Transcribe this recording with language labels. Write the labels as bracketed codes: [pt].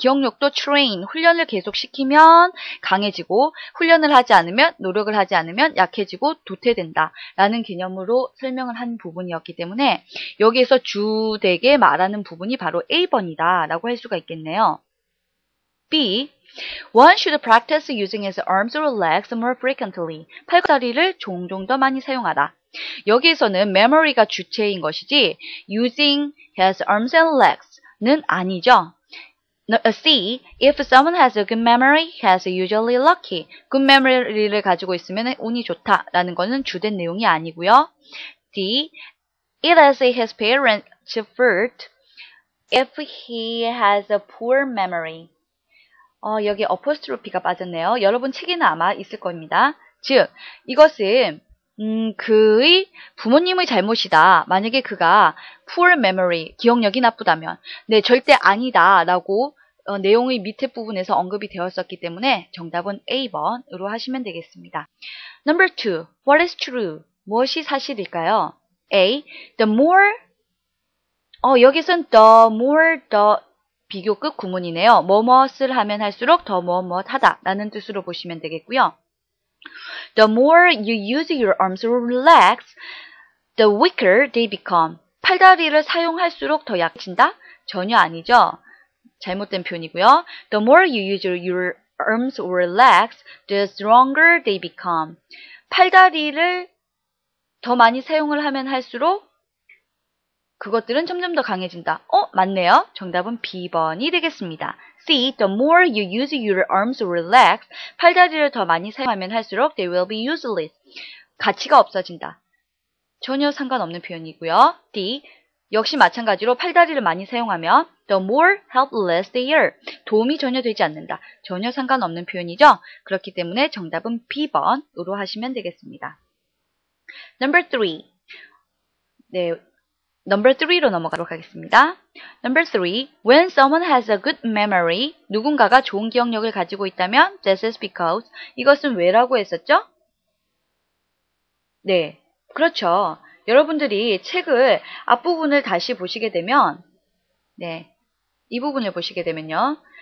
[ko] 기억력도 train, 훈련을 계속 시키면 강해지고 훈련을 하지 않으면, 노력을 하지 않으면 약해지고 도태된다 라는 개념으로 설명을 한 부분이었기 때문에 여기에서 주되게 말하는 부분이 바로 A번이다 라고 할 수가 있겠네요. [en] B. One should practice using his arms or legs more frequently. [ko] 팔과 다리를 종종 더 많이 사용하라. 여기에서는 memory가 주체인 것이지 [en] using his arms and legs [ko] 는 아니죠. [en] C. If someone has a good memory, he is usually lucky. [ko] good memory를 가지고 있으면 운이 좋다라는 것은 주된 내용이 아니고요. [en] D. It is his parents' fault if he has a poor memory. [ko] 여기 어포스트로피가 빠졌네요. 여러분 책에는 아마 있을 겁니다. 즉, 이것은 그의 부모님의 잘못이다. 만약에 그가 poor memory, 기억력이 나쁘다면 네, 절대 아니다 라고 내용의 밑에 부분에서 언급이 되었었기 때문에 정답은 A번으로 하시면 되겠습니다. [en] Number 2. What is true? [ko] 무엇이 사실일까요? [en] A. The more [ko] 여기선 [en] the more the [ko] 비교급 구문이네요. 뭐뭇을 하면 할수록 더 무엇 하다 라는 뜻으로 보시면 되겠고요. [en] The more you use your arms or legs, the weaker they become. [ko] 팔다리를 사용할수록 더 약해진다? 전혀 아니죠. 잘못된 표현이고요. [en] The more you use your arms or legs, the stronger they become. [ko] 팔다리를 더 많이 사용을 하면 할수록 그것들은 점점 더 강해진다. 맞네요. 정답은 B번이 되겠습니다. [en] C. The more you use your arms or legs, [ko] 팔다리를 더 많이 사용하면 할수록 [en] they will be useless. [ko] 가치가 없어진다. 전혀 상관없는 표현이고요. D. 역시 마찬가지로 팔다리를 많이 사용하면 [en] the more helpless they are. [ko] 도움이 전혀 되지 않는다. 전혀 상관없는 표현이죠. 그렇기 때문에 정답은 B번으로 하시면 되겠습니다. [en] Number 3. [ko] 네. Number 3로 넘어가도록 하겠습니다. [en] Number 3. When someone has a good memory, [ko] 누군가가 좋은 기억력을 가지고 있다면 [en] this is because. [ko] 이것은 왜라고 했었죠? 네, 그렇죠. 여러분들이 책을 앞부분을 다시 보시게 되면 네, 이 부분을 보시게 되면요.